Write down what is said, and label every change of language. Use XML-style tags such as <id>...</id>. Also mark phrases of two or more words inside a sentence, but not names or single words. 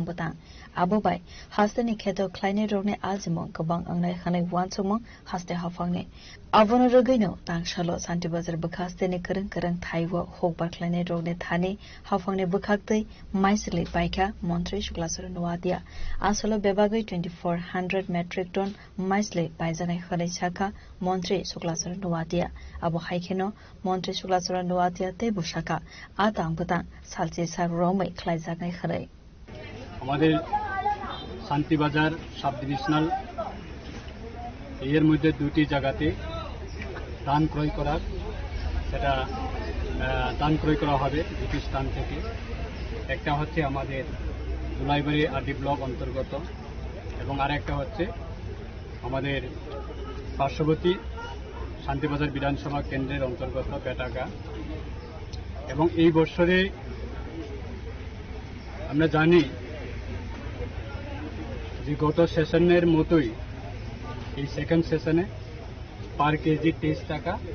<trp>batang abo bai hastani kheto khlaini rogne ajimo gobang angnai khanai wansomong haste hafangni abono rogaino tangshalo Santi Bazar bukhasteni kereng kereng thaiwo hokbar khlaini rogne thani hafangni bukhaktei maislei baikha Montri Shuklasura Nuadia asolo bebagai 2400</trp> <en>metric ton</en> <trp>maislei baijanai khanai shaka Montri Shuklasura Nuadia abo haikeno Montri Shuklasura Nuadia te bushaka atang batang salche sar romai khlaijaknai khanai</trp> <bn>আমাদের শান্তিবাজার</bn> <en>sub divisional</en> <bn>এর মধ্যে দুটি জায়গাতে ধান ক্রয় করার সেটা ধান ক্রয় করা হবে দুটি স্থান থেকে একটা হচ্ছে আমাদের দুলাইবাড়ি</bn> <en>RD block</en> <bn>অন্তর্গত এবং আরেকটা হচ্ছে আমাদের পার্শ্ববর্তী শান্তিবাজার বিধানসভা কেন্দ্রের অন্তর্গত পেটাগা এবং এই বছরে আমরা জানি যে গত সেশনের মতোই এই</bn> <en>second session-e per kg</en> <bn>23 টাকা</bn>